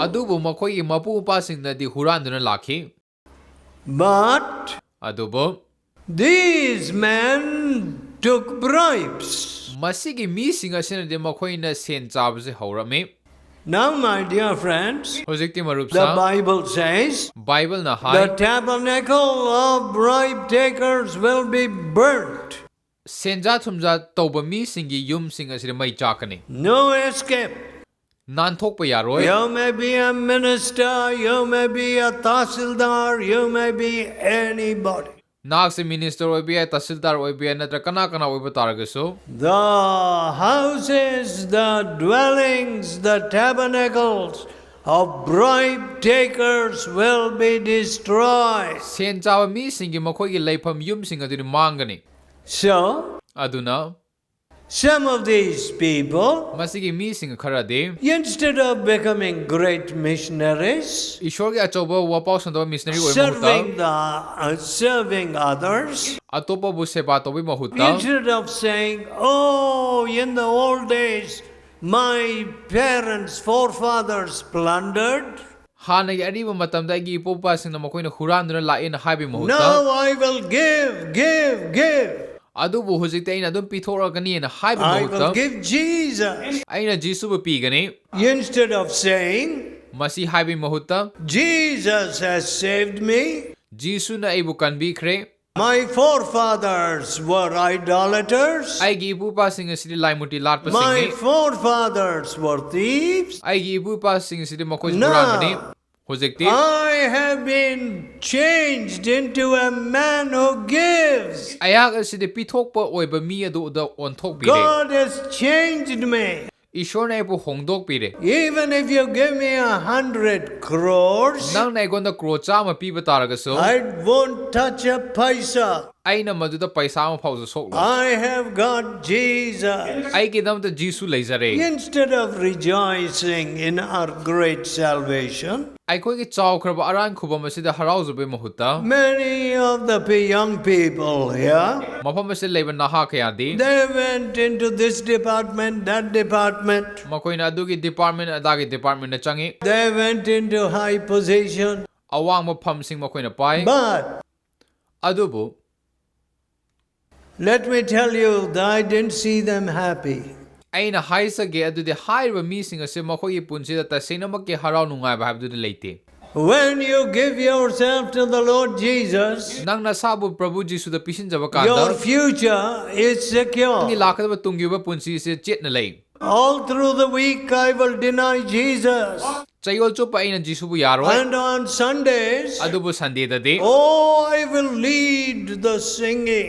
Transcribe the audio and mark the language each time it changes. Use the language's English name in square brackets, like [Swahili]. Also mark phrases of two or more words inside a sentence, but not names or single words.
[Manipuri] adubu makoi gi mapu pa sing na di huranduna lakhi but adubo [English] these men took bribes. [Manipuri] masigi mi sing asena de makoi na sen chab se haurame [English] Now, my dear friends, [Manipuri] hojikti marup [English] the sa Bible says [Manipuri] bible na [English] the [Manipuri] hai [English] tabernacle of bribe takers will be burnt. [Manipuri] senja thumja toba mi singi yum sing asira mai chakani [English] No escape. [Manipuri] nan thok pa yaroi [English] You may be a minister, you may be a tahsildar, you may be anybody. [Manipuri] nak se minister oi bi tahsildar oi bi natra kana kana oi ba taragaso [English] The houses, the dwellings, the tabernacles of bribe takers will be destroyed. [Manipuri] sen chawa mi singi makoi gi leifam yum sing aduni mangani [English] So, [Manipuri] aduna [English] Some of these people, [Manipuri] ꯃꯁꯤꯒꯤ ꯃꯤꯁꯤꯡ ꯈꯔꯗꯤ [English] instead of becoming great missionaries, [Manipuri] ꯏꯁꯣꯔꯒꯤ ꯑꯆꯧꯕ ꯋꯥꯄꯥꯎ ꯁꯟꯗꯣꯛꯄ ꯃꯤꯁꯅꯔꯤ ꯑꯣꯏꯕ ꯃꯍꯨꯠꯇ [English] serving others, [Manipuri] ꯑꯇꯣꯞꯄꯕꯨ ꯁꯦꯕꯥ ꯇꯧꯕꯒꯤ ꯃꯍꯨꯠꯇ [English] instead of saying, "Oh, in the old days, my parents, forefathers plundered. [Manipuri] ꯍꯥꯟꯅꯒꯤ ꯑꯔꯤꯕ ꯃꯇꯝꯗ ꯑꯩꯒꯤ ꯏꯄꯣꯄꯥꯁꯤꯡꯅ ꯃꯈꯣꯏꯅ ꯍꯨꯔꯥꯟꯗꯨꯅ ꯂꯥꯛꯑꯦꯅ ꯍꯥꯏꯕꯒꯤ ꯃꯍꯨꯠꯇ [English] Now I will give. [Manipuri] ꯑꯗꯨꯕꯨ ꯍꯧꯖꯤꯛꯇꯤ ꯑꯩꯅ ꯑꯗꯨꯝ ꯄꯤꯊꯣꯛꯂꯛꯀꯅꯤꯅ ꯍꯥꯏꯕ [English] I [Manipuri] ꯃꯍꯨꯠꯇ [English] will give Jesus." [Manipuri] ꯑꯩꯅ ꯖꯤꯁꯨꯕꯨ ꯄꯤꯒꯅꯤ [English] Instead of saying, [Manipuri] ꯃꯁꯤ ꯍꯥꯏꯕꯒꯤ ꯃꯍꯨꯠꯇ [English] "Jesus has saved me. [Manipuri] ꯖꯤꯁꯨꯅ ꯑꯩꯕꯨ ꯀꯟꯕꯤꯈ꯭ꯔꯦ [English] My forefathers were idolaters. [Manipuri] ꯑꯩꯒꯤ ꯏꯄꯨꯄꯥꯁꯤꯡ ꯑꯁꯤꯗꯤ ꯂꯥꯏꯃꯨꯔꯇꯤ [English] My [Manipuri] ꯂꯥꯠꯄꯁꯤꯡꯅꯤ [English] forefathers were thieves. [Manipuri] ꯑꯩꯒꯤ ꯏꯄꯨꯄꯥꯁꯤꯡ ꯑꯁꯤꯗꯤ ꯃꯈꯣꯏꯁꯨ [English] Now, [Manipuri] ꯍꯨꯔꯥꯟꯕꯅꯤ ꯍꯧꯖꯤꯛꯇꯤ [English] I have been changed into a man who gives. [Manipuri] ꯑꯩꯍꯥꯛ ꯑꯁꯤꯗꯤ ꯄꯤꯊꯣꯛꯄ ꯑꯣꯏꯕ ꯃꯤ ꯑꯗꯨꯗ ꯑꯣꯟꯊꯣꯛꯄꯤꯔꯦ [English] God has changed me. [Manipuri] ꯏꯁꯣꯔꯅ ꯑꯩꯕꯨ ꯍꯣꯡꯗꯣꯛꯄꯤꯔꯦ [English] Even if you give me 100 crores, [Manipuri] ꯅꯪꯅ ꯑꯩꯉꯣꯟꯗ ꯀ꯭ꯔꯣꯔ 100 ꯄꯤꯕ ꯇꯥꯔꯒꯁꯨ [English] I won't touch a paisa. [Manipuri] ꯑꯩꯅ ꯃꯗꯨꯗ ꯄꯩꯁꯥ ꯑꯃ ꯐꯥꯎꯁꯨ ꯁꯣꯛꯂꯣꯏ [English] I have got Jesus. [Manipuri] ꯑꯩꯒꯤꯗꯃꯛꯇ ꯖꯤꯁꯨ ꯂꯩꯖꯔꯦ [English] Instead of rejoicing in our great salvation, [Manipuri] ꯑꯩꯈꯣꯏꯒꯤ ꯆꯥꯎꯈ꯭ꯔꯕ ꯑꯔꯥꯟ ꯈꯨꯕꯝ ꯑꯁꯤꯗ ꯍꯔꯥꯎꯖꯕꯒꯤ ꯃꯍꯨꯠꯇ [English] many of the young people here, [Manipuri] ꯃꯐꯝ ꯑꯁꯤꯗ ꯂꯩꯕ ꯅꯍꯥ ꯀꯌꯥꯗꯤ [English] they went into this department, that department. [Manipuri] ꯃꯈꯣꯏꯅ ꯑꯗꯨꯒꯤ ꯗꯤꯄꯥꯔꯠꯃꯦꯟ ꯑꯗꯥꯒꯤ ꯗꯤꯄꯥꯔꯠꯃꯦꯟꯗ ꯆꯪꯉꯤ [English] They went into high position. [Manipuri] ꯑꯋꯥꯡꯕ ꯐꯝꯁꯤꯡ ꯃꯈꯣꯏꯅ ꯄꯥꯏ [English] But [Manipuri] ꯑꯗꯨꯕꯨ [English] let me tell you that I didn't see them happy. [Manipuri] ꯑꯩꯅ ꯍꯥꯏꯖꯒꯦ ꯑꯗꯨꯗꯤ ꯍꯥꯏꯔꯤꯕ ꯃꯤꯁꯤꯡ ꯑꯁꯤ ꯃꯈꯣꯏꯒꯤ ꯄꯨꯟꯁꯤꯗ ꯇꯁꯦꯡꯅꯃꯛꯀꯤ ꯍꯔꯥꯎ ꯅꯨꯡꯉꯥꯏꯕ ꯍꯥꯏꯕꯗꯨꯗꯤ ꯂꯩꯇꯦ [English] When you give yourself to the Lord Jesus, [Manipuri] ꯅꯪ ꯅꯁꯥꯕꯨ ꯄ꯭ꯔꯚꯨ ꯖꯤꯁꯨꯗ ꯄꯤꯁꯤꯟꯖꯕ [English] your [Manipuri] ꯀꯥꯟꯗ [English] future is [Manipuri] ꯅꯪꯒꯤ [English] secure. [Manipuri] ꯂꯥꯛꯀꯗꯕ ꯇꯨꯡꯒꯤ ꯑꯣꯏꯕ ꯄꯨꯟꯁꯤꯁꯦ ꯆꯦꯠꯅ ꯂꯩ [English] All through the week I will deny Jesus. [Manipuri] ꯆꯌꯣꯜ ꯆꯨꯞꯄ ꯑꯩꯅ ꯖꯤꯁꯨꯕꯨ ꯌꯥꯔꯣꯏ [English] And on Sundays, [Manipuri] ꯑꯗꯨꯕꯨ ꯁꯟꯗꯦꯗꯗꯤ [English] oh, I will lead the singing.